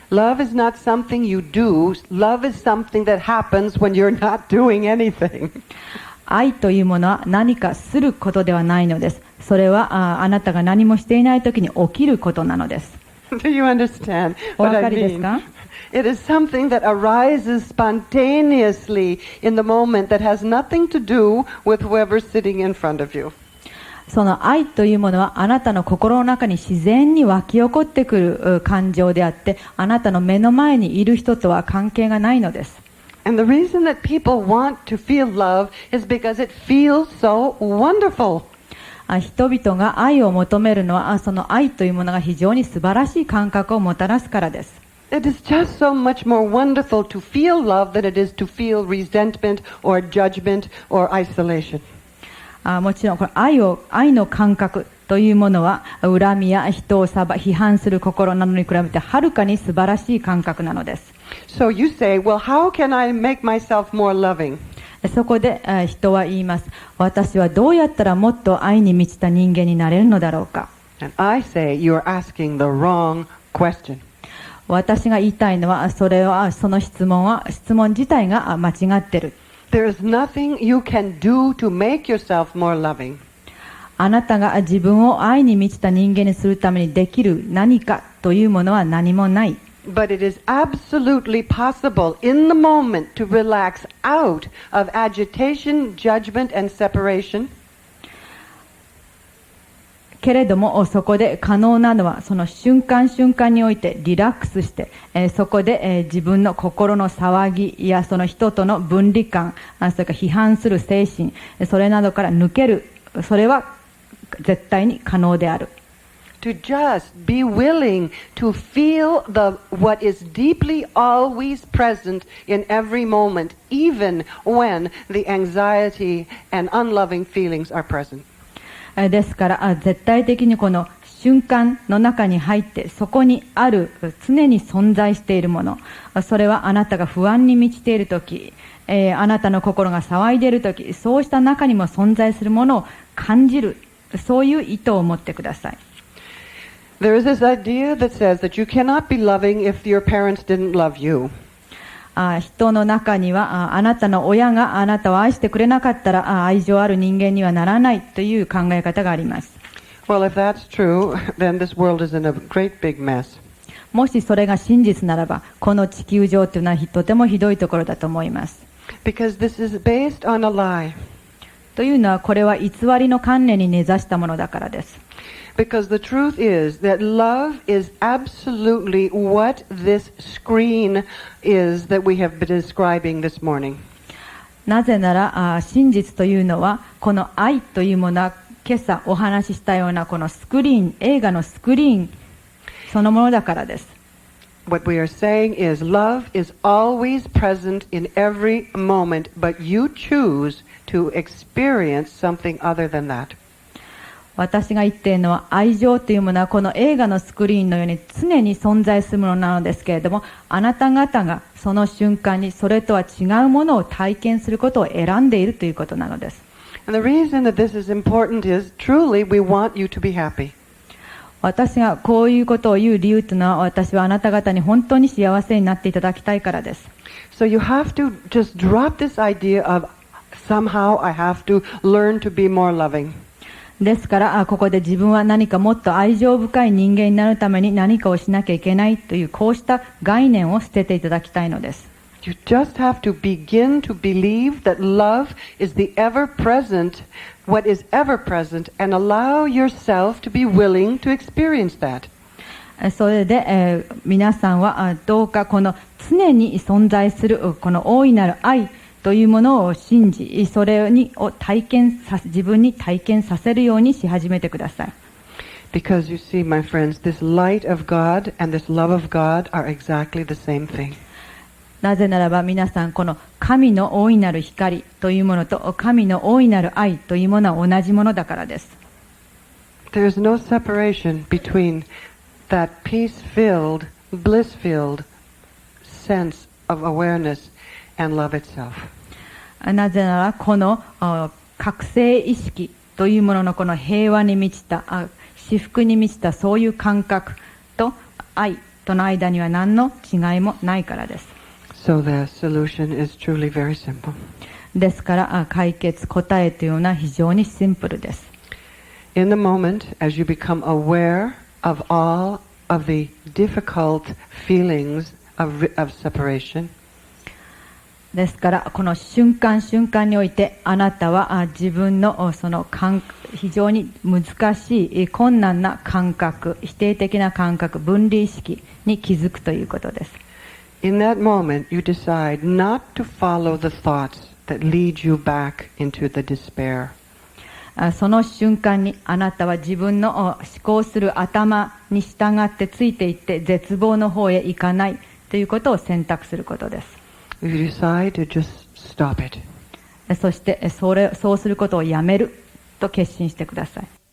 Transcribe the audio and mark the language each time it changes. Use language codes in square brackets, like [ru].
[en] Love is not something you do. Love is something that happens when you're not doing anything. [ja] 愛というものは何かすることではないのです。それはあなたが何もしていない時に起きることなのです。 [en] Do you understand [ja] お [en] what [ja] 分か [en] I [ja] りですか？ [en] mean? It is something that arises spontaneously in the moment that has nothing to do with whoever's sitting in front of you. [ja] その愛というものはあなたの心の中に自然に湧き起こってくる感情であって、あなたの目の前にいる人とは関係がないのです。 [en] And the reason that people want to feel love is because it feels so wonderful. [ja] 人々が愛を求めるのは、その愛というものが非常に素晴らしい感覚をもたらすからです。 [en] It is just so much more wonderful to feel love than it is to feel resentment or judgment or isolation. [ja] もちろんこれ愛の感覚というものは、恨みや人を批判する心などに比べてはるかに素晴らしい感覚なのです。 [en] So you say, well, how can I make myself more loving? [ja] そこで人は言います。私はどうやったらもっと愛に満ちた人間になれるのだろうか。 [en] And I say, you're asking the wrong question. [ja] 私が言いたいのは、その質問自体が間違ってる。 [en] There is nothing you can do to make yourself more loving. [ja] あなたが自分を愛に満ちた人間にするためにできる何かというものは何もない。 [en] But it is absolutely possible in the moment to relax out of agitation, judgment, and separation. [ja] けれどもそこで可能なのは、その瞬間瞬間においてリラックスして、そこで自分の心の騒ぎやその人との分離感、それから批判する精神、それなどから抜ける、それは絶対に可能である。 [en] To just be willing to feel what is deeply always present in every moment, even when the anxiety and unloving feelings are present. [ja] ですから絶対的にこの瞬間の中に入ってそこにある常に存在しているもの、それはあなたが不安に満ちているとき、あなたの心が騒いでいるとき、そうした中にも存在するものを感じる、そういう意図を持ってください。 [en] There is this idea that says that you cannot be loving if your parents didn't love you. [ja] 人の中にはあなたの親があなたを愛してくれなかったら愛情ある人間にはならないという考え方があります。 [en] Well, if that's true, then this world is in a great big mess. [ja] もしそれが真実ならば、この地球上というのはとてもひどいところだと思います。 [en] Because this is based on a lie. [ja] というのは、これは偽りの観念に根ざしたものだからです。 [en] Because the truth is that love is absolutely what this screen is that we have been describing this morning. [ja] なぜなら、真実というのは、この愛というものは、今朝お話ししたようなこのスクリーン、映画のスクリーンそのものだからです。 [en] What we are saying is love is always present in every moment, but you choose to experience something other than that. [ja] 私が言っているのは、愛情というものはこの映画のスクリーンのように常に存在するものなのですけれども、あなた方がその瞬間にそれとは違うものを体験することを選んでいるということなのです。 [en] And the reason that this is important is truly we want you to be happy. [ja] 私がこういうことを言う理由というのは、私はあなた方に本当に幸せになっていただきたいからです。 [en] So you have to just drop this idea of somehow I have to learn to be more loving. [ja] ですから、ここで自分は何かもっと愛情深い人間になるために何かをしなきゃいけないという、こうした概念を捨てていただきたいのです。 [en] You just have to begin to believe that love is the ever-present, what is ever-present, and allow yourself to be willing to experience that. [ja] それで、皆さんはどうかこの常に存在するこの大いなる愛というものを信じ、それを自分に体験させるようにし始めてください。 [en] Because you see, my friends, this light of God and this love of God are exactly the same thing. [ja] なぜならば皆さん、この神の大いなる光というものと神の大いなる愛というものは同じものだからです。 [en] There is no separation between that peace-filled, bliss-filled sense of awareness and love itself. [ja] なぜならこの覚醒意識というもののこの平和に満ちた至福に満ちたそういう感覚と愛との間には何の違いもないからです。 [en] So the solution is truly very simple. [ja] ですから解決答えというのは非常にシンプルです。 [en] In the moment, as you become aware of all of the difficult feelings of separation, [ja] ですからこの瞬間瞬間においてあなたは自分のその非常に難しい困難な感覚、否定的な感覚、分離意識に気づくということです。 [en] In that moment, you decide not to follow the thoughts that lead you back into the despair. [ja] その瞬間にあなたは自分の思考する頭に従ってついていって絶望の方へ行かないということを選択することです。 [en] You decide to just stop it. [ja] そしてそうすることをやめると決心してください。